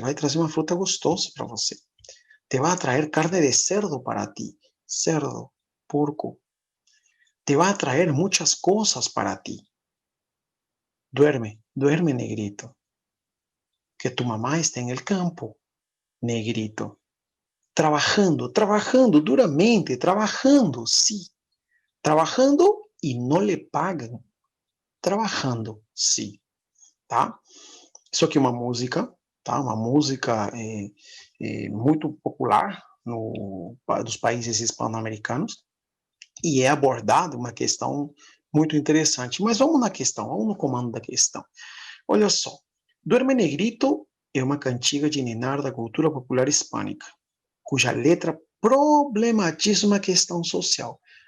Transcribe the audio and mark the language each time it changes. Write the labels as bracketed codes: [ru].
[pt] Vai trazer uma fruta gostosa para você. [es] Te va a traer carne de cerdo para ti. Cerdo, porco. Te va a traer muchas cosas para ti. Duerme negrito. Que tu mamá está en el campo, negrito. Trabajando duramente, trabajando, sí. Trabajando y no le pagan. Trabajando Si, tá? [pt] Isso aqui é uma música, tá? Uma música muito popular dos países hispano-americanos, e é abordada uma questão muito interessante. Mas vamos na questão, vamos no comando da questão. Olha só, Duerme Negrito é uma cantiga de ninar da cultura popular hispânica, cuja letra problematiza uma questão social.